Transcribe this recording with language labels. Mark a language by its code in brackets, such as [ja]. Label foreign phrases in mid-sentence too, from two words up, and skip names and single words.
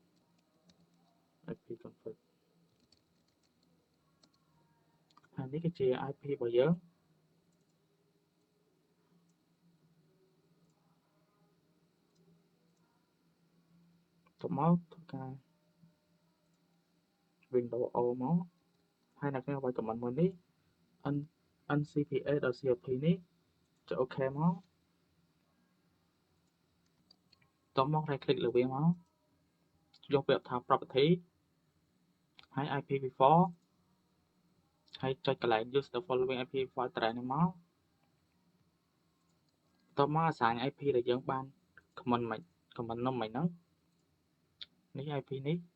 [km] ហើយនេះគឺជា IP របស់យើងទៅមកធ្វើការ Windows O មកហើយអ្នកគ្នាវាយ command មួយនេះ ncpa.clp នេះចុច OK មក តមក [en] right click [km] លើវាមកយកពាក្យថា property ហើយ IPv4 ហើយចុចកន្លែង [en] use the following IPv4 address [km] នេះមក តមក assign IP ដែលយើងបាន command នោះមិញហ្នឹងនេះ IP នេះ